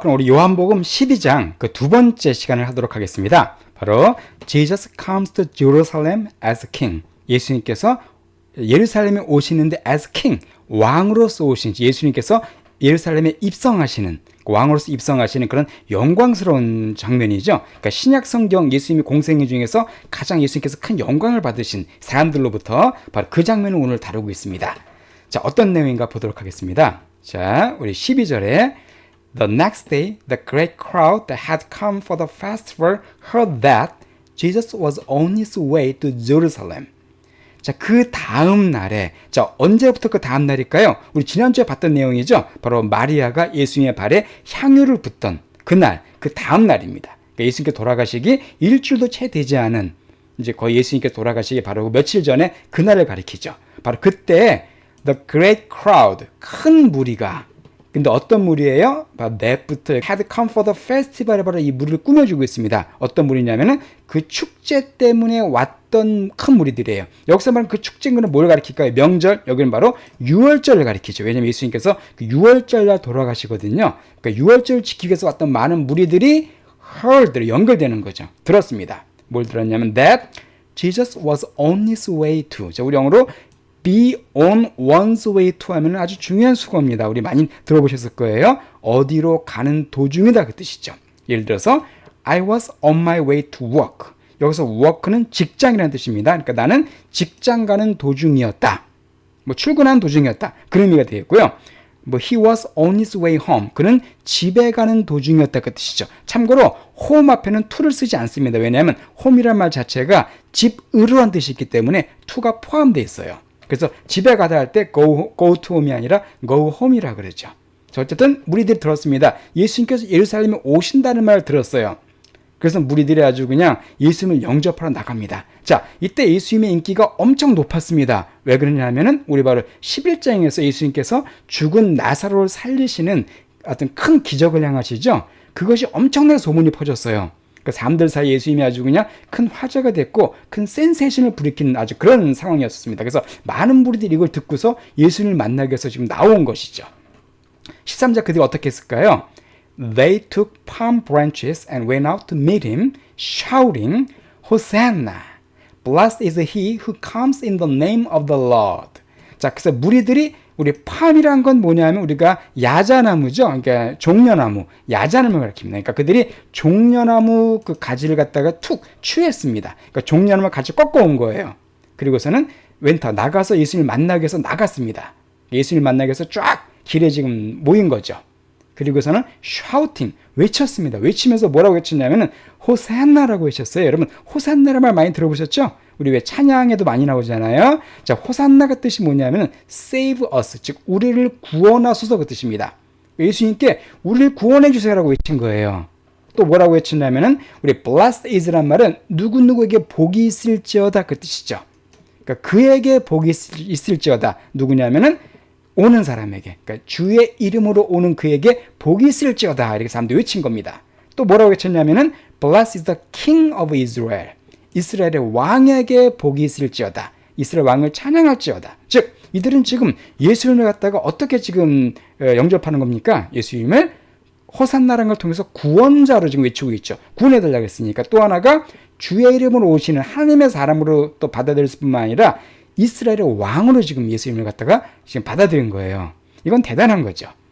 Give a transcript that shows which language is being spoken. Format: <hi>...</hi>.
<ko>그럼 우리 요한복음 12장 그 두 번째 시간을 하도록 하겠습니다. 바로</ko> <en>Jesus comes to Jerusalem as king.</en> <ko>예수님께서 예루살렘에 오시는데</ko> <en>as king,</en> <ko>왕으로서 오신 예수님께서 예루살렘에 입성하시는 왕으로서 입성하시는 그런 영광스러운 장면이죠. 그러니까 신약 성경 예수님의 공생애 중에서 가장 예수님께서 큰 영광을 받으신 사람들로부터 바로 그 장면을 오늘 다루고 있습니다. 자, 어떤 내용인가 보도록 하겠습니다. 자, 우리 12절에</ko> <en>The next day, the great crowd that had come for the festival heard that Jesus was on his way to Jerusalem.</en> <ko>자, 그 다음 날에, 자, 언제부터 그 다음 날일까요? 우리 지난주에 봤던 내용이죠. 바로 마리아가 예수님의 발에 향유를 붓던 그날, 그 다음 날입니다. 그러니까 예수님께 돌아가시기 일주일도 채 되지 않은, 이제 거의 예수님께 돌아가시기 바로 며칠 전에 그날을 가리키죠. 바로 그때</ko> <en>The great crowd,</en> <ko>큰 무리가, 근데 어떤 무리예요? 바로 넷부터</ko> <en>had come for the festival</en> <ko>에 바로 이 무리를 꾸며주고 있습니다. 어떤 무리냐면은 그 축제 때문에 왔던 큰 무리들이에요. 여기서 말하는 그 축제는 뭘 가리킬까요? 명절, 여기는 바로 유월절을 가리키죠. 왜냐면 예수님께서 그 유월절날 돌아가시거든요. 그러니까 유월절을 지키기 위해서 왔던 많은 무리들이 heard, 연결되는 거죠. 들었습니다. 뭘 들었냐면</ko> <en>that Jesus was on his way to.</en> <ko>자, 우리 영어로</ko> <en>be on one's way to</en> <ko>하면 아주 중요한 수거입니다. 우리 많이 들어보셨을 거예요. 어디로 가는 도중이다 그 뜻이죠. 예를 들어서</ko> <en>I was on my way to work.</en> <ko>여기서 work는 직장이라는 뜻입니다. 그러니까 나는 직장 가는 도중이었다. 뭐 출근하는 도중이었다. 그런 의미가 되겠고요. 뭐</ko> <en>he was on his way home.</en> <ko>그는 집에 가는 도중이었다 그 뜻이죠. 참고로 home 앞에는 to를 쓰지 않습니다. 왜냐하면 home이란 말 자체가 집으로란 뜻이 있기 때문에 to가 포함되어 있어요. 그래서 집에 가다 할 때</ko> <en>go to home</en> <ko>이 아니라</ko> <en>go home</en> <ko>이라 그러죠. 자, 어쨌든 무리들이 들었습니다. 예수님께서 예루살렘에 오신다는 말을 들었어요. 그래서 무리들이 아주 그냥 예수님을 영접하러 나갑니다. 자, 이때 예수님의 인기가 엄청 높았습니다. 왜 그러냐면은 우리 바로 11장에서 예수님께서 죽은 나사로를 살리시는 어떤 큰 기적을 향하시죠. 그것이 엄청나게 소문이 퍼졌어요. 그 사람들 사이 예수님이 아주 그냥 큰 화제가 됐고 큰 센세이션을 불이키는 아주 그런 상황이었습니다. 그래서 많은 무리들이 이걸 듣고서 예수님을 만나기 위해서 지금 나온 것이죠. 13절 그들이 어떻게 했을까요?</ko> <en>They took palm branches and went out to meet him, shouting, Hosanna! Blessed is he who comes in the name of the Lord.</en> <ko>자, 그래서 무리들이 우리 팜이란 건 뭐냐면 우리가 야자나무죠. 그러니까 종려나무, 야자나무를 가리킵니다. 그러니까 그들이 종려나무 그 가지를 갖다가 툭 취했습니다. 그러니까 종려나무 가지 꺾어온 거예요. 그리고서는 웬터 나가서 예수님을 만나기 위해서 나갔습니다. 예수님을 만나기 위해서 쫙 길에 지금 모인 거죠. 그리고서는 shouting, 외쳤습니다. 외치면서 뭐라고 외쳤냐면은 호산나라고 외쳤어요. 여러분 호산나라는 말 많이 들어보셨죠? 우리 왜 찬양에도 많이 나오잖아요. 자, 호산나가 뜻이 뭐냐면</ko> <en>save us,</en> <ko>즉 우리를 구원하소서 그 뜻입니다. 예수님께 우리를 구원해 주세요라고 외친 거예요. 또 뭐라고 외쳤냐면은 우리</ko> <en>blessed is</en> <ko>란 말은 누구누구에게 복이 있을지어다 그 뜻이죠. 그러니까 그에게 복이 있을지어다. 누구냐면은 오는 사람에게, 그러니까 주의 이름으로 오는 그에게 복이 있을지어다 이렇게 사람들이 외친 겁니다. 또 뭐라고 외쳤냐면은</ko> <en>blessed is the king of Israel.</en> <ko>이스라엘의 왕에게 복이 있을지어다. 이스라엘 왕을 찬양할지어다. 즉 이들은 지금 예수님을 갖다가 어떻게 지금 영접하는 겁니까? 예수님을 호산나라는 걸 통해서 구원자로 지금 외치고 있죠. 구원해달라고 했으니까. 또 하나가 주의 이름으로 오시는 하나님의 사람으로 또 받아들일 뿐만 아니라 이스라엘의 왕으로 지금 예수님을 갖다가 지금 받아들인 거예요. 이건 대단한 거죠.</ko>